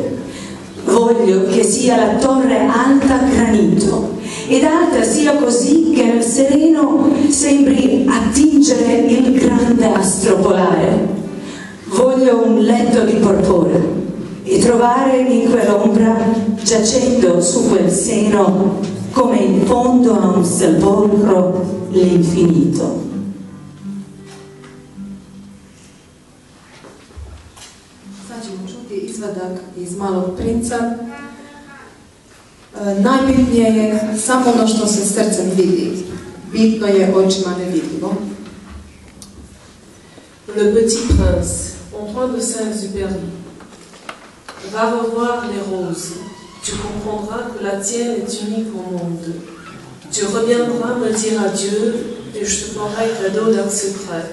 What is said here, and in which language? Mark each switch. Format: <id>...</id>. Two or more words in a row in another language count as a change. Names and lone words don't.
<it>Voglio che sia la torre alta granito, ed alta sia così che nel sereno sembri attingere il grande astro polare. Voglio un letto di porpora e trovare in quell'ombra, giacendo su quel seno, come in fondo a un sepolcro, l'infinito.</it> <hr>Sad ćemo čuti izvadak iz Malog princa. Najbitnije je samo ono što se srcem vidi. Bitno je očima nevidljivo.</hr> <fr>Le petit prince, Antoine de Saint-Exupéry. Va revoir les roses. Tu comprendras que la tienne est unique au monde. Tu Tu reviendras me dire adieu et je te ferai cadeau d'un secret.</fr>